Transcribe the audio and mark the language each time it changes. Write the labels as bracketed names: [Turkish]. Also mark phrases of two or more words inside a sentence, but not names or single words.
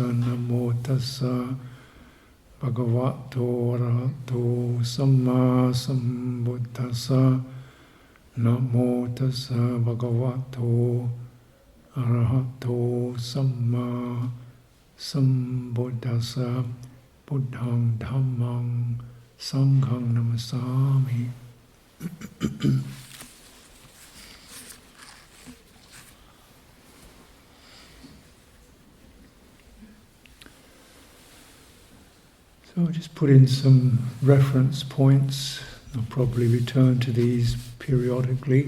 [Pali] Namo tassa bhagavato arahato samma sambuddhassa. Namo tassa bhagavato arahato samma sambuddhassa. Buddhang dhammang sanghang namasami. [English] So I'll just put in some reference points. I'll probably return to these periodically.